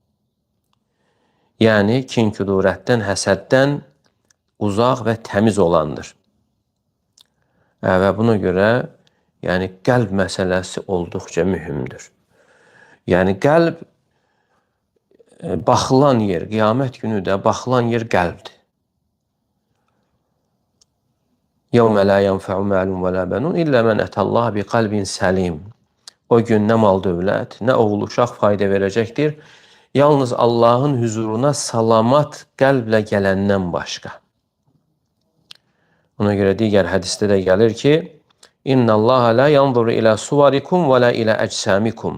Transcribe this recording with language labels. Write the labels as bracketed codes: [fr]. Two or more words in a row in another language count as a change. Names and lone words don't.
[az] Yəni, kin-küdurətdən, həsəddən uzaq və təmiz olandır. Və buna görə qəlb məsələsi olduqca mühümdür. Yəni, qəlb baxılan yer, qiyamət günü də baxılan yer qəlbdir. [ar] يَوْمَ لَا يَنْفَعُ مَالٌ وَلَا بَنُونَ إِلَّا مَنْ أَتَى اللّٰهَ بِقَلْبٍ سَلِيمٍ. [az] O gün nə mal dövlət, nə oğul uşaq fayda verəcəkdir. Yalnız Allahın huzuruna salamat qəlblə gələndən başqa. Ona görə digər hədisdə də gəlir ki, [ar] إن الله لا ينظر إلى صوركم ولا إلى أجسامكم.